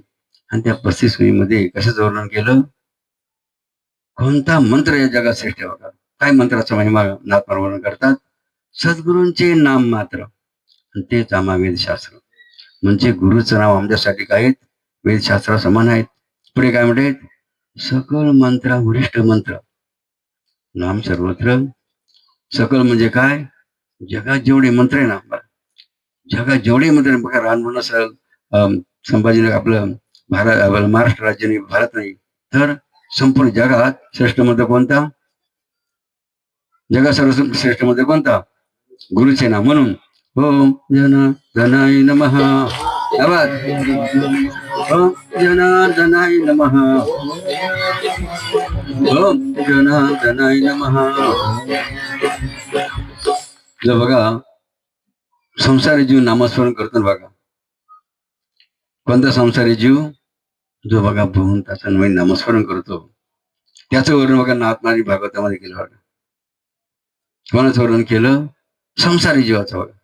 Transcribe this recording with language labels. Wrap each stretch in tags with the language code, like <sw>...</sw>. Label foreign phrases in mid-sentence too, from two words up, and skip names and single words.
<mr>आणि त्या 35 वही मध्ये कशाचं वर्णन केलं? कोणता मंत्र या जगात श्रेष्ठ आहे बघा. काय मंत्राचा महिमा नाथ वर्णन करतात? सद्गुरूंचे नाम मात्र, आणि तेच आम्हा वेदशास्त्र. म्हणजे गुरुचं नाव आमच्यासाठी काय आहेत? वेदशास्त्रा समान आहेत. पुढे काय म्हणतात? सकल मंत्रा वरिष्ठ मंत्र नाम सर्वत्र. सकल म्हणजे काय? जगात जेवढे मंत्र आहे ना, जगात जेवढे मंत्र आहे बघा. रानवण असेल, संभाजीनगर आपलं भारत, महाराष्ट्र राज्य नाही, भारत नाही, तर संपूर्ण जगात श्रेष्ठ मंत्र कोणता? जगात सर्व श्रेष्ठ मंत्र कोणता? गुरुचे नाम. म्हणून</mr> <sa>ओम जनार्दनाय नमः. ओम जनार्दनाय नमः. ओम जनार्दनाय नमः.</sa> <mr>जो बघा संसारी जीव नामस्मरण करतो बघा. कोणता संसारी जीव? जो बघा भगवंताचं नामस्मरण करतो. त्याचं वर्णन बघा नाथमानी भागवतामध्ये केलं बघा. कोणाचं वर्णन केलं? संसारी जीवाचं बघा.</mr>